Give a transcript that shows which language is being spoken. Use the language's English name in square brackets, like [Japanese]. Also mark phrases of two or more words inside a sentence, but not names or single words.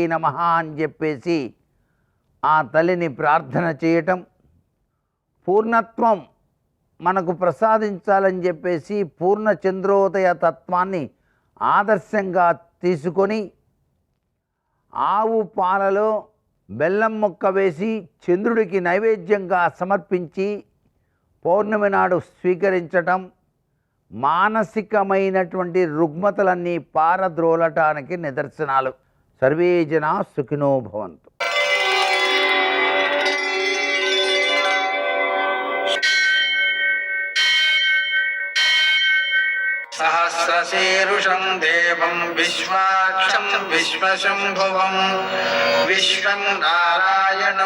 [Telugu] నమః అని చెప్పేసి ఆ తల్లిని ప్రార్థన చేయటం, పూర్ణత్వం మనకు ప్రసాదించాలని చెప్పేసి పూర్ణ చంద్రోదయ తత్వాన్ని ఆదర్శంగా తీసుకొని ఆవు పాలలో బెల్లం ముక్క వేసి చంద్రుడికి నైవేద్యంగా సమర్పించి పౌర్ణమి నాడు స్వీకరించటం మానసికమైనటువంటి రుగ్మతలన్నీ పారద్రోలటానికి నిదర్శనాలు. [Sanskrit] సర్వే జనా సుఖినో భవంతు. सहस्रशीर्षं देवं विश्वाक्षं विश्वशम्भुवं विश्वं नारायणं